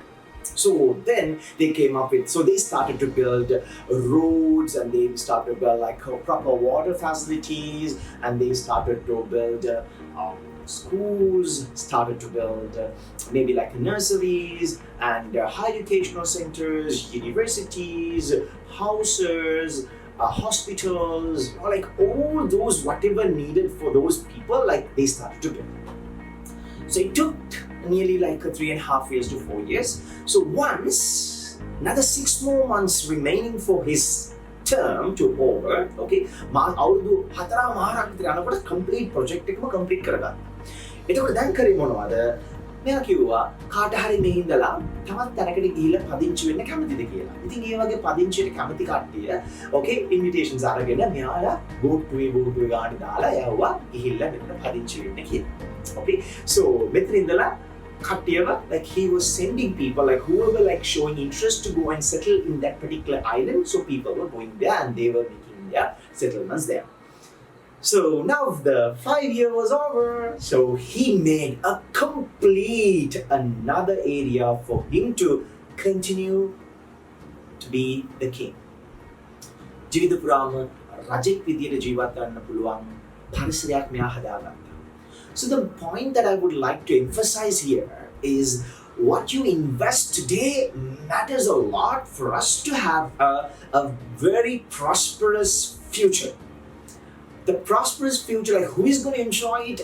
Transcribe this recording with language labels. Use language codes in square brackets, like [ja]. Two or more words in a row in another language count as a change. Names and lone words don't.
[en] So then they came up with, so they started to build roads, and they started to build like proper water facilities, and they started to build schools, started to build maybe like nurseries and higher educational centers, universities, houses, hospitals, like all those whatever needed for those people, like they started to build. So it took nearly like 3.5 years to 4 years. So once another 6 more months remaining for his term to over, [si] okay, අවුරුදු 4 මාරක් විතර යනකොට [en] complete project [si] එකම complete කරගත්තා. එතකොට දැන් කරේ මොනවද? මෙයා කිව්වා කාට හරි මේ ඉඳලා තවත් තැනකට ගිහිල්ලා පදිංචි වෙන්න කැමතිද කියලා. ඉතින් ඒ වගේ පදිංචියට කැමති කට්ටිය [en] okay invitations [si] අරගෙන මෙයාලා බෝට්ටුවේ ගාන දාලා යවුවා ගිහිල්ලා මෙතන පදිංචි වෙන්න කියලා. [en] Okay, so [si] මෙතන ඉඳලා කට්ටියව [en] like he was sending people like whoever like showing interest to go and settle in that particular island, so people were going there and they were making their settlements there. So now the 5 year was over, so he made a complete another area for him to continue to be the king. [si] ජීවිත පුරාම රජෙක් විදියට ජීවත් වෙන්න පුළුවන් පරිසරයක් මෙයා හදාගත්තා. [en] So the point that I would like to emphasize here is what you invest today matters a lot for us to have a very prosperous future. The prosperous future, like who is going to enjoy it?